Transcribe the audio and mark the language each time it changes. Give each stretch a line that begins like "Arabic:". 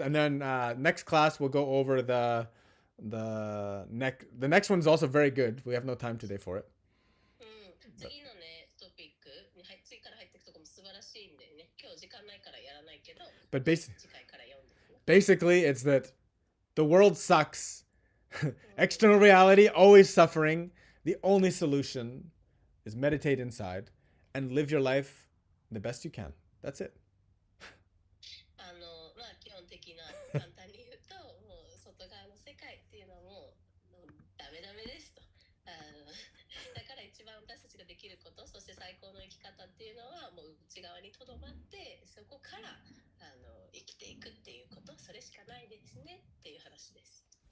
English: And then next class we'll go over the next one's also very good. We have no time today for it.
Japanese: 次のねトピックに次から入っていくとこも素晴らしいんでね、今日時間ないからやらないけど、
English: But
Japanese: 次回から読んでくね。
English: basically, it's that the world sucks. External reality, always suffering. The only solution is meditate inside and live your life the best you can. That's it.
Japanese: まあ基本的な簡単に言うともう外側の世界っていうのはもうダメダメですと。だから一番私たちができること、そして最高の生き方っていうのはもう内側にとどまってそこから生きていくっていうこと、それしかないですねっていう話です。